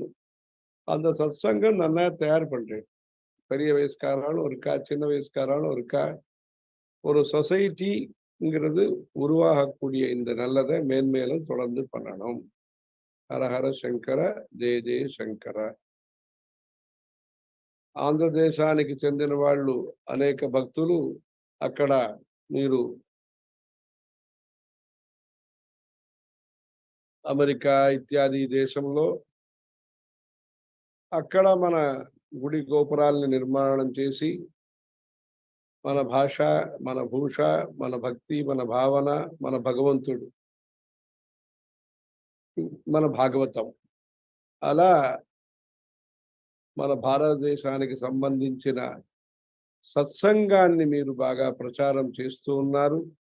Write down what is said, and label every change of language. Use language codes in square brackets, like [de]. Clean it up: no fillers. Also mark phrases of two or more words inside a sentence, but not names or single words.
[ta] அந்த சத்சங்கம் நல்லா தயார் பண்றேன். பெரிய வயசுக்காராலும் இருக்கா, சின்ன வயசுக்காராலும் இருக்கா, ஒரு சொசைட்டிங்கிறது உருவாகக்கூடிய இந்த நல்லதை மேன்மேலும் தொடர்ந்து பண்ணணும். [sa] हरहर शङ्कर, जय जय शङ्कर. [te] ఆంధ్రదేశానికి చెందిన వాళ్ళు అనేక భక్తులు అక్కడ మీరు అమెరికా ఇత్యాది దేశంలో అక్కడ మన గుడి గోపురాలను నిర్మాణం చేసి మన భాష, మన భూష, మన భక్తి, మన భావన, మన భగవంతుడు, మన భాగవతం, అలా మన భారతదేశానికి సంబంధించిన సత్సంగాన్ని మీరు బాగా ప్రచారం చేస్తూ ఉన్నారు.